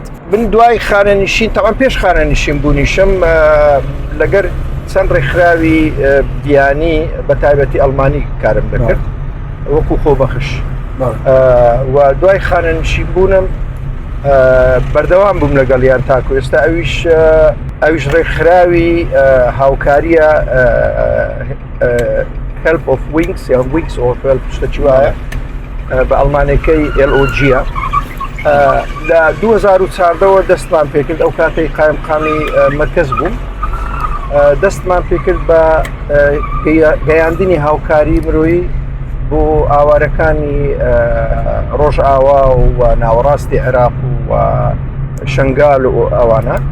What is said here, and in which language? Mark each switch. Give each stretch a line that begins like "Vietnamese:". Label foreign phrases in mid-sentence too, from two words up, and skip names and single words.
Central Kurdish: من دوای خانەنشین تەوان پێش خانەنشین بوونیشم لەگەر چەند ڕێکخراوی بیانی بە تایبەتی ئەڵمانی کارم دەکرد وەکو خۆبەخش و دوای خانەنشین بوونم بەردەوام بووم لەگەڵیان تاکو ئێستا ئەویش ڕێکخراوی هاوکاریە
English: help of wings
Central Kurdish: یا
English: wings of help
Central Kurdish: شتێکی وایە بە ئەڵمانەکەی LOG-ە لە 2014ەوە دەستمان پێکرد ئەو کاتەی قایمقامی مرکز بووم دەستمان پێکرد بە گەیاندنی هاوکاری مرۆیی بۆ ئاوارەکانی ڕۆژ ئاوا و ناوەڕاستی عێراق و شنگال و ئەوانە